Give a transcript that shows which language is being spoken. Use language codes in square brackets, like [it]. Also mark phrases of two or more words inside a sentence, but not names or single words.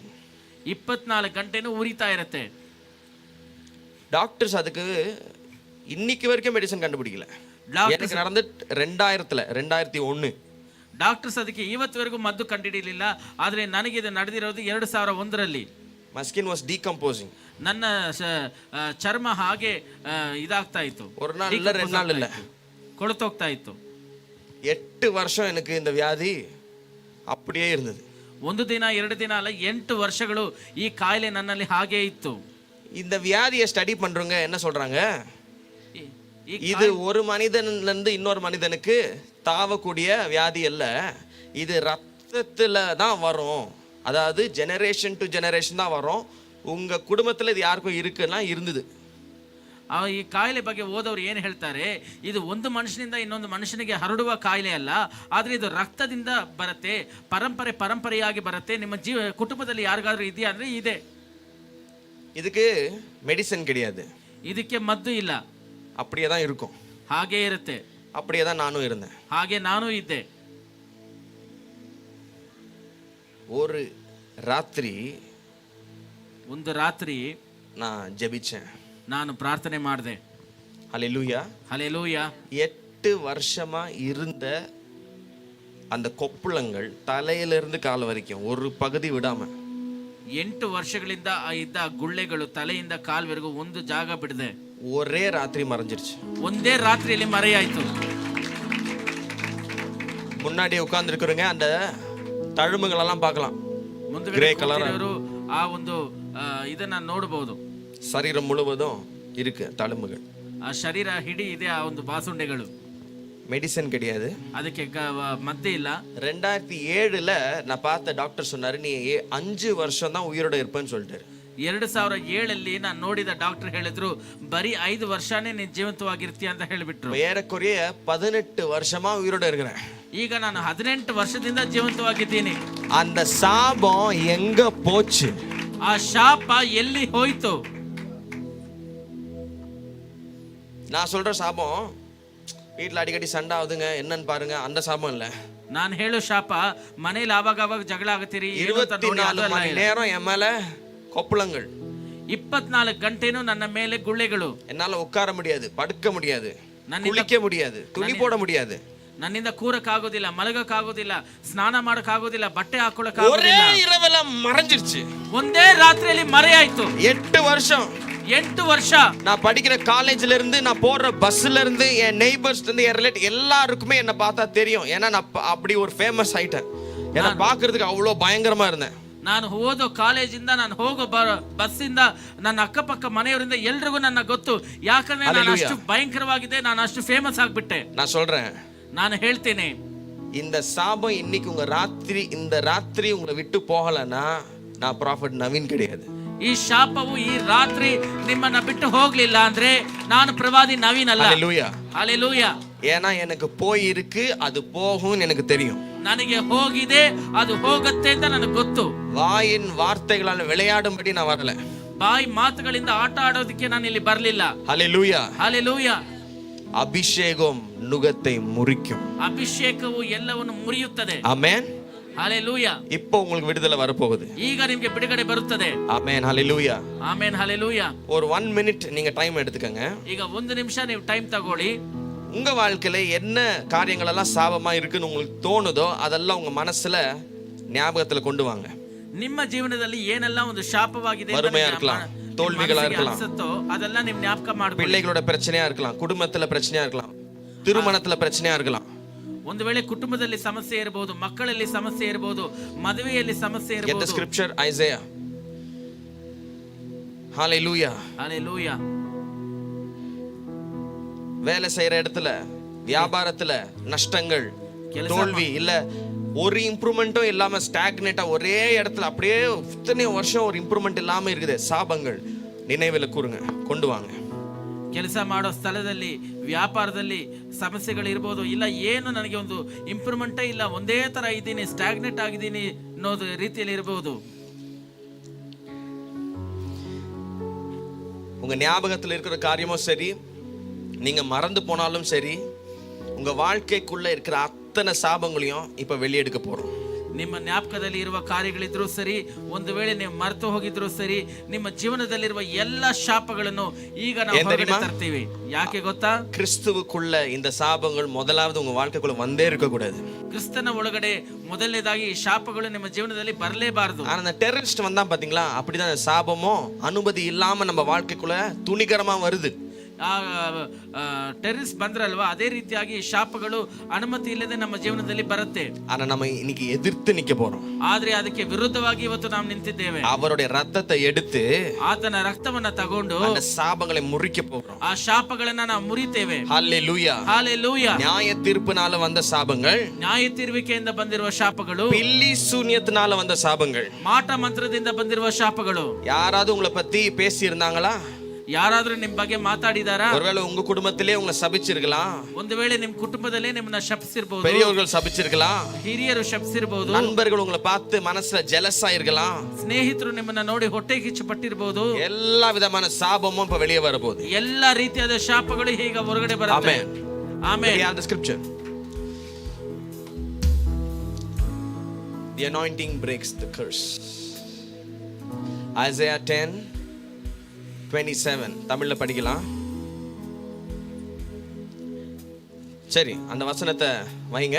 [kn] 24 ಗಂಟೆನೂ ಉರಿತಾ ಇರುತ್ತೆ. [ta] டாக்டர்ஸ் அதுக்கு இன்னைக்கு வரைக்கும் மெடிசன் கண்டுபிடிக்கல. எனக்கு நடந்து 2001. [kn] ಡಾಕ್ಟರ್ಸ್ ಅದಕ್ಕೆ ಇವತ್ತುವರೆಗೂ ಮದ್ದು ಕಂಡುಹಿಡಿಯಲಿಲ್ಲ. ಆದರೆ ನನಗೆ ಇದು ನಡೆದಿರೋದು 2001ರಲ್ಲಿ. [en] My skin was decomposing. [kn] ನನ್ನ ಚರ್ಮ ಹಾಗೆ ಇದಾಗ್ತಾ ಇತ್ತು. [ta] ஒரு நாள் இல்ல, 2 நாள் இல்ல, [kn] ಕೊಳತೋಗ್ತಾ ಇತ್ತು. [ta] 8 வருஷம் எனக்கு இந்த வியாதி அப்படியே இருந்தது. [kn] ಒಂದು ದಿನ 2 ದಿನ ಅಲ್ಲ, 8 ವರ್ಷಗಳು ಈ ಕಾಯಿಲೆ ನನ್ನಲ್ಲಿ ಹಾಗೆ ಇತ್ತು. [ta] இந்த வியாதியை ஸ்டடி பண்றவங்க என்ன சொல்றாங்க? இது ஒரு மனிதன்ல இருந்து இன்னொரு மனிதனுக்கு தாவக்கூடிய வியாதி அல்ல, இது ரத்தத்துல தான் வரும். அதாவது [en] generation to generation [ta] தான் வரும். உங்க குடும்பத்துல இது யாருக்கும் இருக்குன்னா இருந்தது. [kn] ಈ ಕಾಯಿಲೆ ಬಗ್ಗೆ ಓದೋರು ಏನು ಹೇಳ್ತಾರೆ? ಇದು ಒಂದು ಮನುಷ್ಯನಿಂದ ಇನ್ನೊಂದು ಮನುಷ್ಯನಿಗೆ ಹರಡುವ ಕಾಯಿಲೆ ಅಲ್ಲ, ಆದ್ರೆ ಇದು ರಕ್ತದಿಂದ ಬರುತ್ತೆ, ಪರಂಪರೆಯಾಗಿ ಬರುತ್ತೆ. ನಿಮ್ಮ ಕುಟುಂಬದಲ್ಲಿ ಯಾರಿಗಾದ್ರೂ ಇದೆಯಾ ಅಂದ್ರೆ ಇದೆ. [ta] இதுக்கு மெடிசன் கிடையாது, [kn] ಇದಕ್ಕೆ ಮದ್ದು ಇಲ್ಲ, [ta] அப்படியே தான் இருக்கும். [kn] ಹಾಗೆ ಇರುತ್ತೆ. [ta] அப்படியே தான் நானும் இருந்தேன். [kn] ಹಾಗೆ ನಾನು ಇದ್ದೆ. [ta] ஒரு ராத்திரி, [kn] ಒಂದು ರಾತ್ರಿ [ta] நான் ஜெபிச்சேன், [kn] ನಾನು ಪ್ರಾರ್ಥನೆ ಮಾಡಿದೆ. [ta] ஹல்லேலூயா, ஹல்லேலூயா. 8 வருஷமா இருந்த அந்த கொப்புளங்கள் தலையிலிருந்து கால் வரைக்கும் ஒரு பகுதி விடாம, [kn] 8 ವರ್ಷಗಳಿಂದ ಇದ್ದ ಗುಳ್ಳೆಗಳು ತಲೆಯಿಂದ ಕಾಲ್ವರೆಗೂ ಒಂದು ಜಾಗ ಬಿಡದೆ [ta] ஒரே ராத்திரி மறைஞ்சிருச்சு. [kn] ಒಂದೇ ರಾತ್ರಿಯಲ್ಲಿ ಮರೆಯಾಯ್ತು. [ta] முன்னாடி உட்கார்ந்து இருக்கிறவங்க அந்த தழும்புகள் எல்லாம் பார்க்கலாம். [kn] ಮುಂದೆ ಕೂತಿರೋರು ಆ ಒಂದು ಇದನ್ನ ನೋಡಬಹುದು. [ta] சரீரம் முழுவதும் இருக்கு தழும்புகள். [kn] ಆ ಶರೀರ ಹಿಡಿ ಇದೆ ಆ ಒಂದು ಬಾಸುಂಡೆಗಳು. [ta] மெடிசன் கிடையாது, [kn] ಅದಕ್ಕೆ ಮದ್ದೆ ಇಲ್ಲ. [ta] 2007ல நான் பார்த்த டாக்டர் சொன்னாரு, நீ 5 வருஷம் தான் உயிரோட இருப்பேன்னு சொல்லிட்டாரு. [kn] 2007ಲ್ಲಿ ನಾನು ನೋಡಿದ ಡಾಕ್ಟರ್ ಹೇಳಿದ್ರು, ಬರೀ 5 ವರ್ಷನೇ ನೀನು ಜೀವಂತವಾಗಿರ್ತೀಯ ಅಂತ ಹೇಳಿಬಿಟ್ರು. [ta] ஏறக்குறைய 18 வருஷமா உயிரோட இருக்கிறேன். [kn] ಈಗ ನಾನು 18 ವರ್ಷದಿಂದ ಜೀವಂತವಾಗಿದ್ದೀನಿ. [ta] அந்த சாபம் எங்க போச்சு? [kn] ಆ ಶಾಪ ಎಲ್ಲಿ ಹೋಯ್ತು? [ta] நான் சொல்ற சாபம் வீட்டில் அடிக்கடி சண்டை ஆகுதுங்க, என்னன்னு பாருங்க, அந்த சாபம் இல்ல. [kn] ನಾನು ಹೇಳೋ ಶಾಪ ಮನೇಲಿ ಆವಾಗ ಜಗಳ ಆಗತ್ತೀರಿ, [ta] 24 மணி நேரம் என் மேல கொப்புளங்கள், [kn] 24 ಗಂಟೆನೂ ನನ್ನ ಮೇಲೆ ಗುಳ್ಳೆಗಳು. [ta] என்னால உட்கார முடியாது, படுக்க முடியாது, குளிக்க முடியாது, துணி போட முடியாது, [kn] ನನ್ನಿಂದ ಕೂರಕ್ಕಾಗೋದಿಲ್ಲ, ಮಲಗಕ್ಕಾಗೋದಿಲ್ಲ, ಸ್ನಾನ ಮಾಡಕ್ಕಾಗೋದಿಲ್ಲ, ಬಟ್ಟೆ [ta] ஒரே [kn] ಹಾಕೊಳ್ಳಕ್ಕಾಗೋದಿಲ್ಲ. [ta] இரவுல மறைஞ்சிருச்சு. [kn] ಒಂದೇ ರಾತ್ರಿಯಲ್ಲಿ ಮರೆಯಾಯ್ತು. [ta] 8 வருஷம் [kn] 8 ವರ್ಷ [ta] நான் படிக்கிற காலேஜ்ல இருந்து, நான் போற பஸ்ல இருந்து, என் நெய்பர்ஸ் இருந்து, என் ரிலேட்டிவ் எல்லாருக்குமே என்ன பார்த்தா தெரியும். ஏன்னா நான் அப்படி ஒரு ஃபேமஸ் ஆயிட்டேன். என்ன பார்க்கிறதுக்கு அவ்வளோ பயங்கரமா இருந்தேன். [kn] ನಾನು ಓದೋ ಕಾಲೇಜಿಂದ ನಾನು ಹೋಗೋ ಬಸ್ಸಿಂದ ನನ್ನ ಅಕ್ಕಪಕ್ಕ ಮನೆಯವರಿಂದ ಎಲ್ರಿಗೂ ನನ್ನ ಗೊತ್ತು. ಯಾಕಂದ್ರೆ ನಾನು ಅಷ್ಟು ಭಯಂಕರವಾಗಿದೆ, ನಾನು ಅಷ್ಟು ಫೇಮಸ್ ಆಗ್ಬಿಟ್ಟೆ. [ta] நான் சொல்றேன், [kn] ನಾನು ಹೇಳ್ತೇನೆ, [ta] இந்த சாபம் இன்னைக்கு இந்த ராத்திரி உங்களை விட்டு போகலன்னா நான் ப்ராஃபட் நவீன் கிடையாது. [kn] ಈ ಶಾಪವು ಈ ರಾತ್ರಿ ನಿಮ್ಮನ್ನ ಬಿಟ್ಟು ಹೋಗ್ಲಿಲ್ಲ ಅಂದ್ರೆ ನಾನು ಪ್ರವಾದಿ ನವೀನ್ ಅಲ್ಲ. [ta] ஹalleluya. [kn] ಹalleluya. [ta] ஏன்னா எனக்கு போய் இருக்கு, அது போகும்னு எனக்கு தெரியும். [kn] ನನಗೆ ಹೋಗಿದೆ, ಅದು ಹೋಗುತ್ತೆ ಅಂತ ನನಗೆ ಗೊತ್ತು. [ta] வாயின் வார்த்தைகளால விளையாடும்படி நான் வரல. [kn] ಬಾಯಿ ಮಾತುಗಳಿಂದ ಆಟ ಆಡೋದಕ್ಕೆ ನಾನು ಇಲ್ಲಿ ಬರಲಿಲ್ಲ. [ta] ஹalleluya. [kn] ಹalleluya. [ta] அபிஷேகம் நுகத்தை முறிக்கும். [kn] ಅಭಿಷೇಕವು ಎಲ್ಲವನ್ನು ಮುರಿಯುತ್ತದೆ. [ta] ஆமென். [kn] ಹalleluya. [ta] இப்போ உங்களுக்கு விடுதலை வரப்போகுது. [kn] ಈಗ ನಿಮಗೆ ಬಿಡುಗಡೆ ಬರುತ್ತದೆ. [ta] ஆமென். ஹalleluya. [kn] ಆಮೆನ್. ಹalleluya. [ta] ஒரு 1 மினிட் நீங்க டைம் எடுத்துக்கங்க. [kn] ಈಗ 1 ನಿಮಿಷ ನೀವು ಟೈಮ್ ತಗೊಳ್ಳಿ. [ta] உங்க வாழ்க்கையில என்ன காரியங்கள் எல்லாம் சாபமா இருக்குன்னு உங்களுக்கு தோணுதோ அதெல்லாம் உங்க மனசுல ஞாபகத்துல கொண்டு வாங்க. [kn] ನಿಮ್ಮ ಜೀವನದಲ್ಲಿ ಏನೆಲ್ಲ ಒಂದು ಶಾಪವಾಗಿದೆ, [ta] வறுமையா இருக்கலாம், தோல்விகளா இருக்கலாம், [kn] ಅದೆಲ್ಲ ನೀವು ಜ್ಞಾಪಕ ಮಾಡ್ಕೊಳ್ಳಿ. [ta] பிள்ளைகளோட பிரச்சனையா இருக்கலாம், குடும்பத்துல பிரச்சனையா இருக்கலாம், திருமணத்துல பிரச்சனையா இருக்கலாம். [kn] ಒಂದು ವೇಳೆ ಕುಟುಂಬದಲ್ಲಿ ಸಮಸ್ಯೆ ಇರಬಹುದು, ಮಕ್ಕಳಲ್ಲಿ ಸಮಸ್ಯೆ ಇರಬಹುದು, ಮದುವೆಯಲ್ಲಿ ಸಮಸ್ಯೆ [en] Get the [kn] ಇರಬಹುದು. [en] scripture Isaiah. Hallelujah. Hallelujah. [ta] வேலை செய்யற இடத்துல, வியாபாரத்துல நஷ்டங்கள், தோல்வி, இல்ல ஒரு இம்ப்ரூவ்மெண்ட்டும் இல்லாம ஸ்டாக்னேட்டா ஒரே இடத்துல அப்படியே இத்தனை வருஷம் ஒரு இம்ப்ரூவ்மெண்ட் இல்லாம இருக்குது. சாபங்கள் நினைவில் கூறுங்க, கொண்டு வாங்க. [kn] ಕೆಲಸ ಮಾಡೋ ಸ್ಥಳದಲ್ಲಿ, ವ್ಯಾಪಾರದಲ್ಲಿ ಸಮಸ್ಯೆಗಳು ಇರಬಹುದು, ಇಲ್ಲ ಏನು ನನಗೆ ಒಂದು ಇಂಪ್ರೂವ್ಮೆಂಟೇ ಇಲ್ಲ, ಒಂದೇ ತರ ಇದ್ದೀನಿ, ಸ್ಟಾಗ್ನೆಟ್ ಆಗಿದ್ದೀನಿ ಅನ್ನೋದು ರೀತಿಯಲ್ಲಿ ಇರಬಹುದು. [ta] உங்க ஞாபகத்தில் இருக்கிற காரியமும் சரி, நீங்க மறந்து போனாலும் சரி, உங்க வாழ்க்கைக்குள்ள இருக்கிற அத்தனை சாபங்களையும் இப்ப வெளியெடுக்க போறோம். [kn] ನಿಮ್ಮ ಜ್ಞಾಪಕದಲ್ಲಿ ಇರುವ ಕಾರ್ಯಗಳಿದ್ರೂ ಸರಿ, ಒಂದು ವೇಳೆ ನೀವು ಮರೆತು ಹೋಗಿದ್ರು ಸರಿ, ನಿಮ್ಮ ಜೀವನದಲ್ಲಿರುವ ಎಲ್ಲ ಶಾಪಗಳನ್ನು ಈಗ ನಾವು ಹೊರಗಡೆ ತರ್ತೀವಿ. ಯಾಕೆ ಗೊತ್ತಾ? [ta] கிறிஸ்துவுக்குள்ள இந்த சாபங்கள் முதலாவது உங்க வாழ்க்கைக்குள்ள வந்தே இருக்க கூடாது. [kn] ಕ್ರಿಸ್ತನ ಒಳಗಡೆ ಮೊದಲನೇದಾಗಿ ಈ ಶಾಪಗಳು ನಿಮ್ಮ ಜೀವನದಲ್ಲಿ ಬರಲೇಬಾರದು. [ta] ஆனா அந்த டெரரிஸ்ட் வந்தா பாத்தீங்களா, அப்படிதான் அந்த சாபமும் அனுமதி இல்லாம நம்ம வாழ்க்கைக்குள்ள துணிகரமா வருது. [kn] ಟೆರರಿಸ್ಟ್ ಬಂದ್ರಲ್ವಾ, ಅದೇ ರೀತಿಯಾಗಿ ಶಾಪಗಳು ಅನುಮತಿ ಇಲ್ಲದೆ ನಮ್ಮ ಜೀವನದಲ್ಲಿ ಬರುತ್ತೆ. [ta] ஆனா நம்ம இன்னைக்கு எதிர்த்து நிக்க போறோம். [kn] ಆದ್ರೆ ಅದಕ್ಕೆ ವಿರುದ್ಧವಾಗಿ ಇವತ್ತು ನಾವು ನಿಂತಿದ್ದೇವೆ. [ta] அவருடைய ரத்தத்தை எடுத்து, [kn] ಆತನ ರಕ್ತವನ್ನ ತಗೊಂಡು [ta] அந்த சாபங்களை முறிக்க போறோம். [kn] ಆ ಶಾಪಗಳನ್ನ ನಾವು ಮುರಿತೇವೆ. [ta] ஹalleluya. [kn] ஹalleluya. [ta] நியாய தீர்ப்பினால வந்த சாபங்கள், [kn] ನ್ಯಾಯ ತೀರ್ವಿಕೆಯಿಂದ ಬಂದಿರುವ ಶಾಪಗಳು, [ta] பில்லி சூனியத்தினால வந்த சாபங்கள், [kn] ಮಾಟ ಮಂತ್ರದಿಂದ ಬಂದಿರುವ ಶಾಪಗಳು. [ta] யாராவது உங்களை பத்தி பேசி இருந்தாங்களா? [kn] ಯಾರಾದ್ರೂ ನಿಮ್ ಬಗ್ಗೆ ಮಾತಾಡಿದಾರಾ? [ta] ஒருவேளை உங்க குடும்பத்திலே உங்களை சபிச்சிருக்கலாம். [kn] ಒಂದು ವೇಳೆ ನಿಮ್ ಕುಟುಂಬದಲ್ಲೇ ನಿಮ್ಮನ್ನ ಶಪಿಸಿರಬಹುದು. [ta] பெரியவர்கள் சபிச்சிருக்கலாம். [kn] ಹಿರಿಯರು ಶಪಿಸಿರಬಹುದು. [ta] நண்பர்கள் உங்களை பார்த்து மனசுல ஜெலஸா இருக்கலாம். [kn] ಸ್ನೇಹಿತರು ನಿಮ್ಮನ್ನ ನೋಡಿ ಹೊಟ್ಟೆ ಕಿಚ್ಚು ಪಟ್ಟಿರಬಹುದು. [ta] எல்லா விதமான சாபமும் இப்ப வெளியே வரப்போகுது. [kn] ಎಲ್ಲಾ ರೀತಿಯಾದ ಶಾಪಗಳು ಈಗ ಹೊರಗಡೆ ಬರುತ್ತೆ. ಆಮೆನ್. [en] We have the scripture. The anointing breaks the curse. [ta] Isaiah 10:27 தமிழ்ல படிக்கலாம். சரி, அந்த வசனத்தை வைங்க.